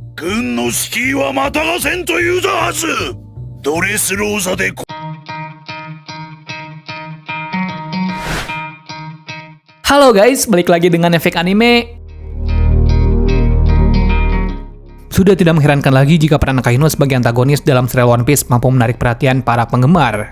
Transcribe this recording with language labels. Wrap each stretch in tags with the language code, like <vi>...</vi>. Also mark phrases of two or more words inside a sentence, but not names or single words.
<ja>軍の指揮はまたがせんと言うたはず。ドレスローザで</ja> <id>Halo guys, balik lagi dengan Efek Anime. Sudah tidak mengherankan lagi jika peran Akainu sebagai antagonis dalam serial One Piece mampu menarik perhatian para penggemar.</id>